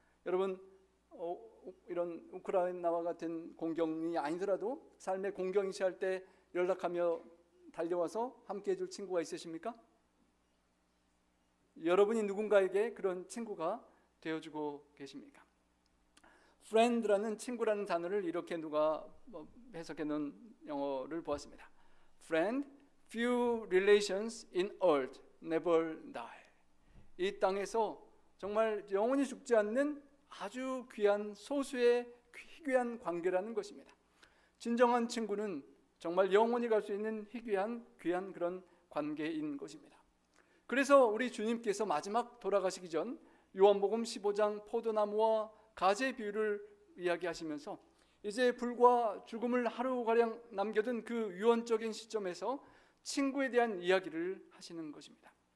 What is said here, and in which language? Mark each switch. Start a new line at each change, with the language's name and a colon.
Korean: 여러분 이런 우크라이나와 같은 공경이 아니더라도 삶의 공경이 처할 때 연락하며 달려와서 함께 해줄 친구가 있으십니까? 여러분이 누군가에게 그런 친구가 되어주고 계십니까? friend라는 친구라는 단어를 이렇게 누가 해석해 놓은 영어를 보았습니다.
English: Friend, few relations in earth never die.
Korean: 이 땅에서 정말 영원히 죽지 않는 아주 귀한 소수의 희귀한 관계라는 것입니다. 진정한 친구는 정말 영원히 갈 수 있는 희귀한 귀한 그런 관계인 것입니다. 그래서 우리 주님께서 마지막 돌아가시기 전 요한복음 15장 포도나무와 가지 비유를 이야기하시면서 이제 불과 죽음을 하루가량 남겨둔 그 유언적인 시점에서 친구에 대한 이야기를 하시는 것입니다.